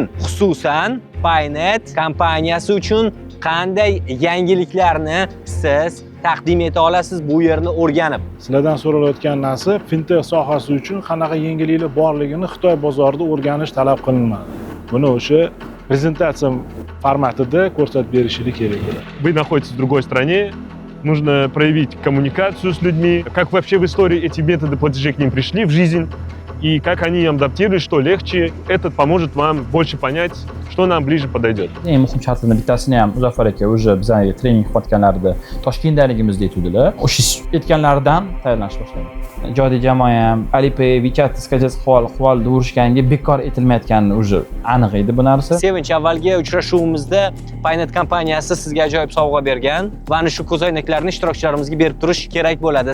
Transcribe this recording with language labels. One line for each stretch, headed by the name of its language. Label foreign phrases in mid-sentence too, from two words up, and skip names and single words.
Uzbek: Xususan, Paynet kompaniyasi uchun qanday yangiliklarni siz taqdim eta olasiz bu yerni o'rganib? Sizlardan so'ralayotgan narsa fintech sohasi uchun qanaqa yangiliklar borligini Xitoy bozorida o'rganish talab qilinmadi. Buni o'sha prezentatsiya formatida ko'rsatib berishlik kerak edi.
Russian: Вы находитесь в другой стране, нужно проявить коммуникацию с людьми, как вообще в истории эти методы платежей к ним пришли в жизнь, и как они адаптируют, что легче. Это поможет вам больше понять, что нам ближе подойдет.
Uzbek: Eng muhim shartlardan bittasini ham Muzaffar aka o'zi bizga trening qilayotganlarida Toshkentdaligimizda aytuvdilar. O'sha aytganlaridan tayyorlanish boshladim. Ijodiy jamoa ham Alipay, WeChat, skajaz quvol urishganga bekor etilmayotgani o'zi aniq edi bu narsa. Sevinch, avvalgi uchrashuvimizda Paynet kompaniyasi sizga ajoyib sovg'a bergan va ana shu ko'zoynaklarni ishtirokchilarimizga berib turish kerak bo'ladi.